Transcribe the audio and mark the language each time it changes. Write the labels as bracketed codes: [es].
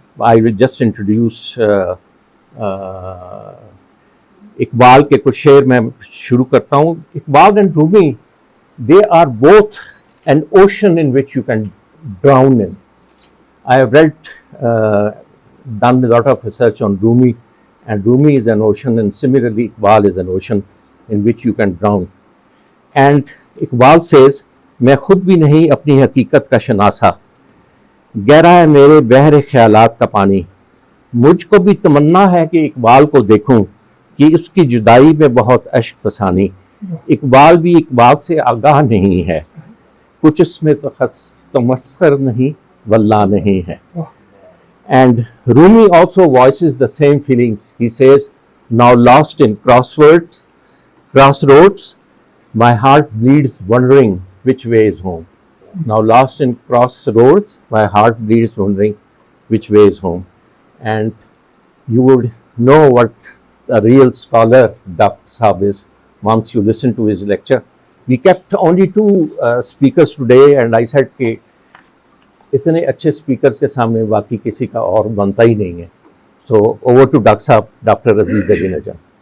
[en] I will just introduce [ur] Iqbal کے کچھ شعر میں شروع کرتا ہوں. [en] Iqbal and Rumi, they are both an ocean in which you can drown in. I have done a lot of research on Rumi, and Rumi is an ocean, and similarly Iqbal is an ocean in which you can drown. And Iqbal says, [ur] میں خود بھی نہیں اپنی حقیقت کا شناسا, گہرا ہے میرے بحر خیالات کا پانی. مجھ کو بھی تمنا ہے کہ اقبال کو دیکھوں کہ اس کی جدائی میں بہت اشک فسانی. اقبال بھی اقبال سے آگاہ نہیں ہے, کچھ اس میں تمسخر نہیں واللہ نہیں ہے. [en] And Rumi also voices the same feelings. He says, now lost in crossroads, my heart bleeds wondering which way is home. Now lost in crossroads, my heart bleeds wondering which way is home. And you would know what a real scholar Dr. Saab is once you listen to his lecture. We kept only 2 speakers today, and I said [ur] کہ اتنے اچھے speakers کے سامنے باقی کسی کا اور بنتا ہی نہیں ہے. [en] So over to Dr. Saab, Dr. Aziz Ali Najam.